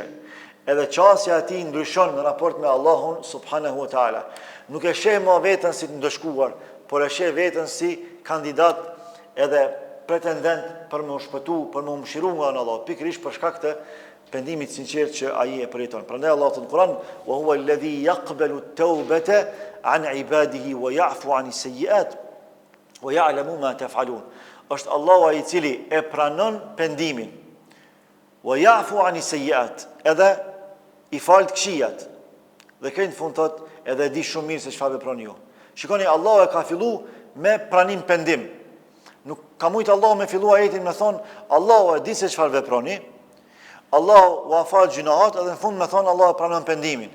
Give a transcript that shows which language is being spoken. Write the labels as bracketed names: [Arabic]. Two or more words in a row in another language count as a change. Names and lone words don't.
[Albanian] Edhe qasja e tij ndryshon në raport me Allahun [Arabic] سبحانه وتعالى. [Albanian] Nuk e sheh më veten si të ndëshkuar, por e sheh veten si kandidat edhe pretendent për më shpëtu, për më mëshiru nga në Allah, pikërisht për shkak të pendimit sinqert që ai e përjeton. Prandaj Allahu në Kur'an, [Arabic] وهو الذي يقبل التوبة عن عباده ويعفو عن السيئات ويعلم ما تفعلون. [Albanian] Është Allahu ai i cili e pranon pendimin. [Arabic] ويعفو عن السيئات, [Albanian] edhe i fal të këqijat. Dhe këtë fund thot, edhe di shumë mirë se çfarë veproni ju. Shikoni, Allahu e ka filluar me pranim pendim. Nuk ka mujtë Allahu me fillu ajetin me thonë, Allahu e di se çfarë veproni, Allahu u afal gjunaat, edhe në fund me thonë Allahu e pranon pendimin.